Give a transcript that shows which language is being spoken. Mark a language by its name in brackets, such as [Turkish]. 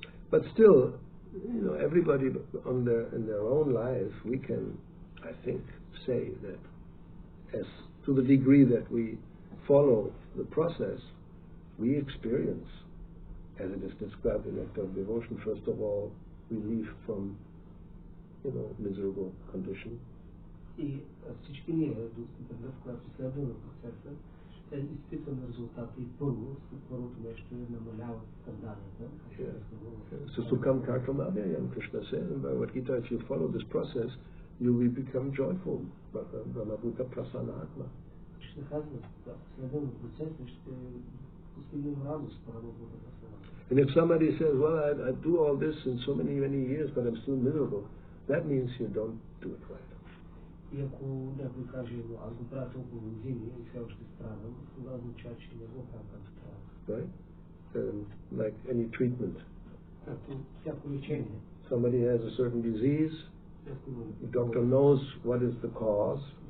[English] But still, everybody in their own lives, we can, I think, say that as to the degree that we follow the process, we experience, as it is described in Nectar of Devotion, first of all, relief from, miserable condition. [Bulgarian] И всички ние, до степента, в която следваме процеса, ще изпитваме резултата и първото нещо е намаляват страданията. [English] So Sukham Kartamavya, Krishna said in Bhagavad Gita, if you follow this process, you will become joyful. [Sanskrit] Brahmabhuta Prasanatma. [Bulgarian] Krishna казва, ако следваме процеса, ще постигнем радост, Brahmabhuta Prasanatma. [English] And if somebody says, well, I do all this in so many years, but I'm still miserable, that means you don't do it right. [Bulgarian] И ако някой каже, аз го правя толкова години и все още страдам, това означава, че не го правя както трябва. [English] Right? Like any treatment. [Bulgarian] Както всяко лечение. [English] Somebody has a certain disease, The doctor knows what is the cause.